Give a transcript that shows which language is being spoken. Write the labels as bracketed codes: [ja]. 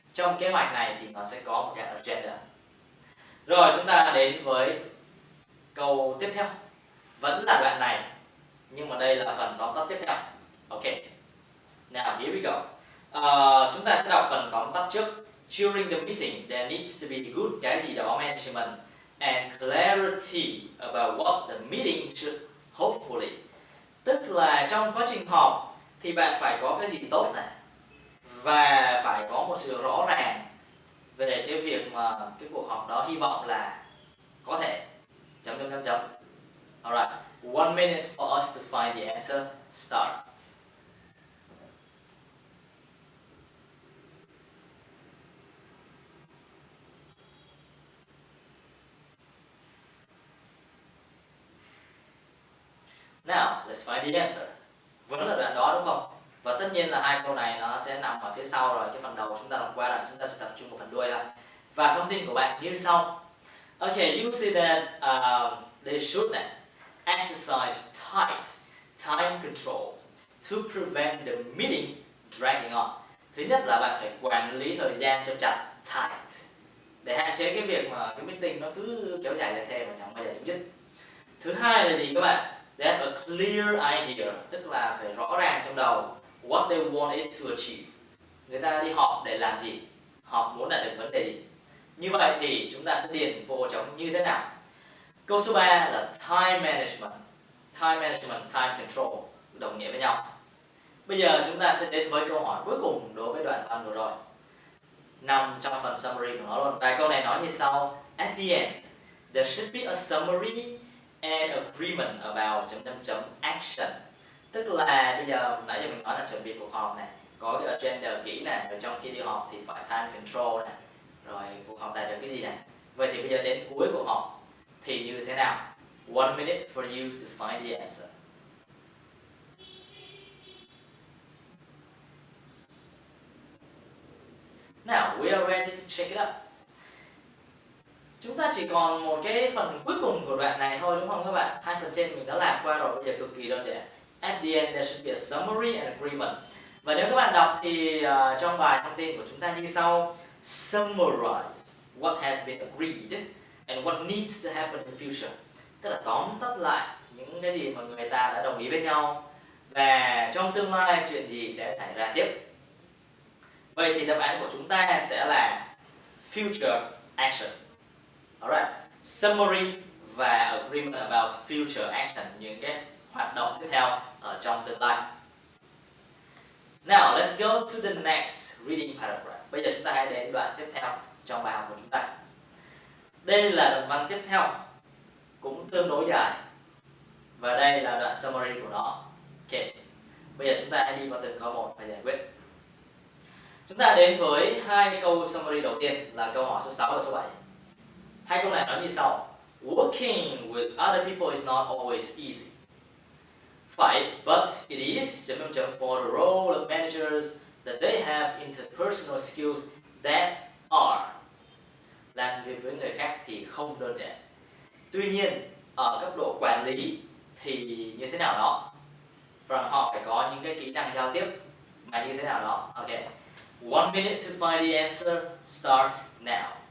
[vi] Trong kế hoạch này thì nó sẽ có một cái agenda. Rồi chúng ta đến với câu tiếp theo. Vẫn là đoạn này, nhưng mà đây là phần tóm tắt tiếp theo. Ok. [en] Now here we go. [vi] Chúng ta sẽ đọc phần tóm tắt trước. [en] During the meeting, there needs to be good [vi] cái gì đó [en] management and clarity about what the meeting should hopefully. [vi] Tức là trong quá trình họp thì bạn phải có cái gì tốt này và phải có một sự rõ ràng về cái việc mà cái cuộc họp đó hy vọng là có thể chấm. [en] Alright, 1 minute for us to find the answer. Start. Now, let's find the answer. [vi] Vẫn là đoạn đó đúng không? Và tất nhiên là 2 câu này nó sẽ nằm ở phía sau rồi. Cái phần đầu chúng ta làm qua rồi, chúng ta chỉ tập trung vào phần đuôi thôi. Và thông tin của bạn như sau. [en] Okay, you see that they should exercise tight time control to prevent the meeting dragging on. [vi] Thứ nhất là bạn phải quản lý thời gian cho chặt, tight, để hạn chế cái việc mà cái meeting nó cứ kéo dài ra thêm và chẳng bao giờ chấm dứt. Thứ hai là gì các bạn? [en] They have a clear idea, [vi] tức là phải rõ ràng trong đầu [en] what they want it to achieve. [vi] Người ta đi họp để làm gì? Họp muốn đạt được vấn đề gì? Như vậy thì chúng ta sẽ điền vô trống như thế nào? Câu số 3 là time management. Time management, time control đồng nghĩa với nhau. Bây giờ chúng ta sẽ đến với câu hỏi cuối cùng đối với đoạn văn vừa rồi, nằm trong phần summary của nó luôn. Và câu này nói như sau. [en] At the end, there should be a summary and agreement about action. [vi] Tức là bây giờ nãy giờ mình nói là chuẩn bị cuộc họp này, có cái agenda kỹ này, rồi trong khi đi họp thì phải time control này, rồi cuộc họp đạt được cái gì này. Vậy thì bây giờ đến cuối cuộc họp thì như thế nào? [en] 1 minute for you to find the answer. Now we are ready to check it out. [vi] Chúng ta chỉ còn một cái phần cuối cùng của đoạn này thôi đúng không các bạn? Hai phần trên mình đã làm qua rồi, bây giờ cực kỳ đơn giản. [en] At the end there should be a summary and agreement. [vi] Và nếu các bạn đọc thì trong bài thông tin của chúng ta như sau: [en] summarize what has been agreed and what needs to happen in the future. [vi] Tức là tóm tắt lại những cái gì mà người ta đã đồng ý với nhau và trong tương lai chuyện gì sẽ xảy ra tiếp. Vậy thì đáp án của chúng ta sẽ là future action. Alright, summary và [en] agreement about future action, [vi] những cái hoạt động tiếp theo ở trong tương lai. [en] Now let's go to the next reading paragraph. [vi] Bây giờ chúng ta hãy đến đoạn tiếp theo trong bài học của chúng ta. Đây là đoạn văn tiếp theo, cũng tương đối dài. Và đây là đoạn summary của nó. Ok, bây giờ chúng ta hãy đi vào từng câu một và giải quyết. Chúng ta đến với hai câu summary đầu tiên là câu hỏi số 6 và số 7. Hai câu này nói như sau: [en] working with other people is not always easy. Phải, but it is for the role of managers that they have interpersonal skills that are. [vi] Làm việc với người khác thì không đơn giản. Tuy nhiên, ở cấp độ quản lý thì như thế nào đó, và họ phải có những cái kỹ năng giao tiếp mà như thế nào đó. [en] Ok, 1 minute to find the answer. Start now.